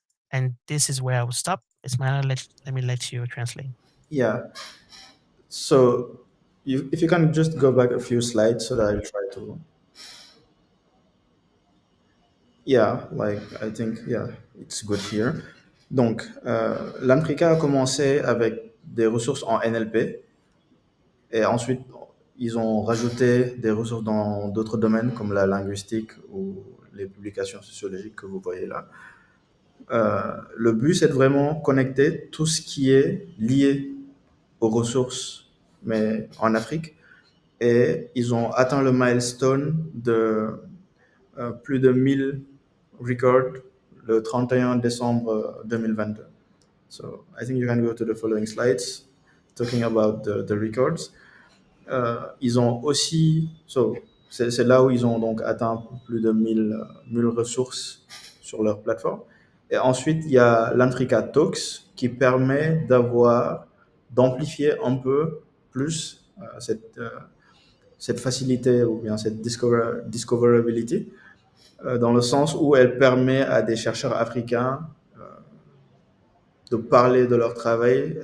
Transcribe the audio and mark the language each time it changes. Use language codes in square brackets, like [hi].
[en] And this is where I will stop. Ismaila, let me let you translate. Yeah. So, if you can just go back a few slides so that I'll try to. Yeah, like I think, yeah, it's good here. [fr] Donc, Lanfrica a commencé avec des ressources en NLP et ensuite ils ont rajouté des ressources dans d'autres domaines comme la linguistique ou les publications sociologiques que vous voyez là. Le but, c'est de vraiment connecter tout ce qui est lié aux ressources, mais en Afrique. Et ils ont atteint le milestone de plus de 1000 records le 31 décembre 2022. [en] So I think you can go to the following slides talking about the records. [fr] Ils ont aussi, c'est là où ils ont donc atteint plus de 1000 ressources sur leur plateforme. Et ensuite, il y a Lanfrica Talks qui permet d'amplifier un peu plus cette facilité ou bien cette discoverability, dans le sens où elle permet à des chercheurs africains de parler de leur travail.